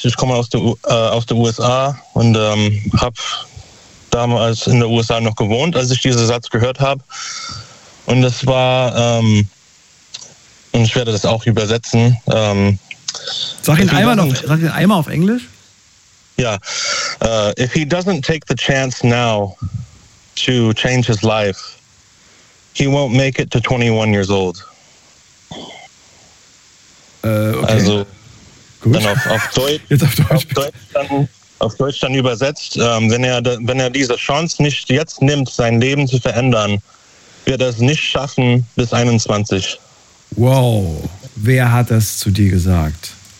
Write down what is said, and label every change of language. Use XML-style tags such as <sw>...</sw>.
<de>Ich komme aus der USA und habe damals in der USA noch gewohnt, als ich diesen Satz gehört habe. Und das war, und ich werde das auch übersetzen. Sag ihn einmal auf Englisch.</de> <en>Ja, if he doesn't take the chance now to change his life, he won't make it to 21 years old.</en> <de>Okay. Also, gut. Dann auf Deutsch. Jetzt auf Deutsch. Auf Deutsch dann, auf Deutsch dann übersetzt, wenn er diese Chance nicht jetzt nimmt, sein Leben zu verändern, wird er es nicht schaffen bis 21. Wow, wer hat das zu dir gesagt?</de>